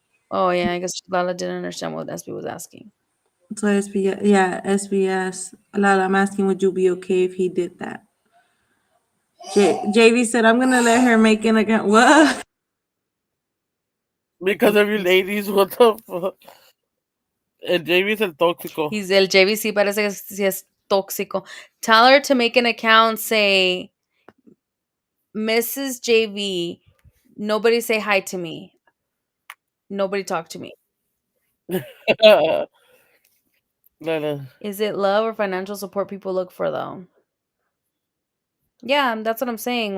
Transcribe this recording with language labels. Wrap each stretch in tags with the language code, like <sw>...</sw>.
<en>Oh yeah, I guess Lala didn't understand what SB was asking. So SBS, yeah, SBS. Lala, I'm asking, would you be okay if he did that? JV said, I'm gonna let her make an account. What? Because of you ladies, what the fuck?</en> <es>El JV es el tóxico.</es> <en>He's</en> <es>el JV sí parece que sí es tóxico.</es> <en>Tell her to make an account, say Mrs. JV, nobody say hi to me. Nobody talk to me. Lala. Is it love or financial support people look for though? Yeah, that's what I'm saying.</en>